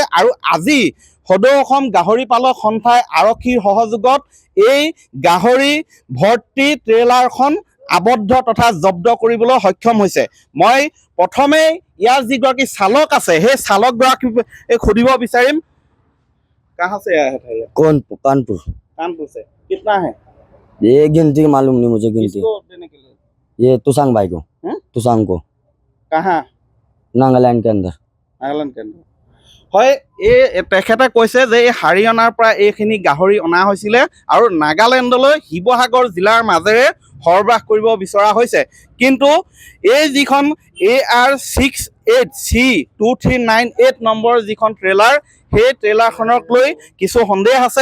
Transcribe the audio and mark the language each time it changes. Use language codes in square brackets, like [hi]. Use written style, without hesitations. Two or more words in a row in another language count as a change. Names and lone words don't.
[as] আৰু আজি সদৌ অসম গাহৰি পালক সন্থাই আৰক্ষীৰ সহযোগত এই গাহৰি ভৰ্তি ট্ৰেইলাৰখন আবদ্ধ তথা জব্দ কৰিবলৈ সক্ষম হৈছে। মই প্ৰথমে ইয়াৰ যিগৰাকী চালক আছে সেই চালকগৰাকীক সুধিব বিচাৰিম। [hi] कहाँ से आया था ये? कानपुर। कानपुर से। कितना है? ये गिनती मालूम नहीं मुझे, गिनती किसको देने के लिए? ये तुसांग भाई को। तुसांग को। कहाँ? नागालैंड के अंदर। नागालैंड के अंदर। [as] হয়, এই তেখেতে কৈছে যে এই হাৰিয়ানাৰ পৰা এইখিনি গাহৰি অনা হৈছিলে আৰু নাগালেণ্ডলৈ শিৱসাগৰ জিলাৰ মাজেৰে সৰবৰাহ কৰিব বিচৰা হৈছে। কিন্তু এই যিখন AR68C2398 নম্বৰ যিখন ট্ৰেইলাৰ, সেই ট্ৰেইলাৰখনক লৈ কিছু সন্দেহ আছে।